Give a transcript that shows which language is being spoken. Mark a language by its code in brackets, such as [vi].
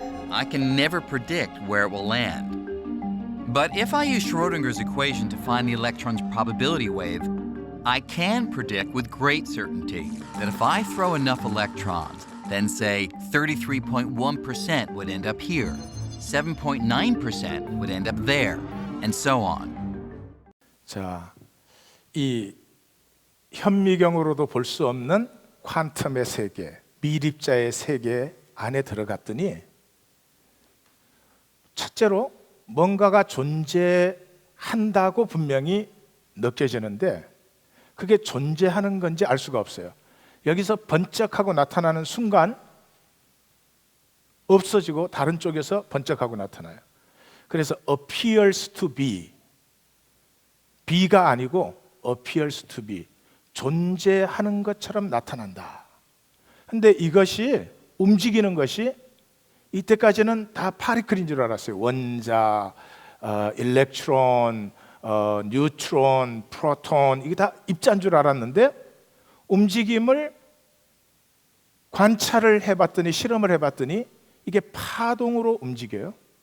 [en] I can never predict where it will land. But if I use Schrodinger's equation to find the electron's probability wave, I can predict with great certainty that if I throw enough electrons, then say 33.1% would end up here, 7.9% would end up there, and so on. [ko] 자, 이 현미경으로도 볼 수 없는 퀀텀의 세계, 미립자의 세계 안에 들어갔더니 첫째로 뭔가가 존재한다고 분명히 느껴지는데 그게 존재하는 건지 알 수가 없어요. 여기서 번쩍하고 나타나는 순간 없어지고 다른 쪽에서 번쩍하고 나타나요. 그래서 [en] appears to be, [ko] be가 아니고 appears to be, 존재하는 것처럼 나타난다. 근데 이것이 움직이는 것이 이때까지는 다 파리클인 줄 알았어요. 원자, 일렉트론, 뉴트론, 프로톤, 이게 다 입자인 줄 알았는데 움직임을 관찰을 해봤더니, 실험을 해봤더니 이게 파동으로 움직여요.